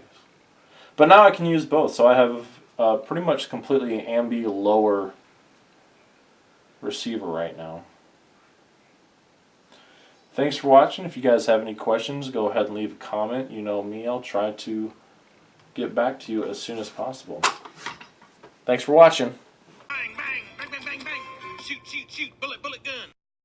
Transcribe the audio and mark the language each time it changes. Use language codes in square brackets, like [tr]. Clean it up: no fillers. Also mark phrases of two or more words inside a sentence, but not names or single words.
[en] But now I can use both, so I have pretty much completely ambi lower receiver right now. Thanks for watching. If you guys have any questions, go ahead and leave a comment. You know me, I'll try to get back to you as soon as possible. Thanks for watching. Bang, bang, bang, bang, bang, bang. Shoot, shoot, shoot. Bullet, bullet gun.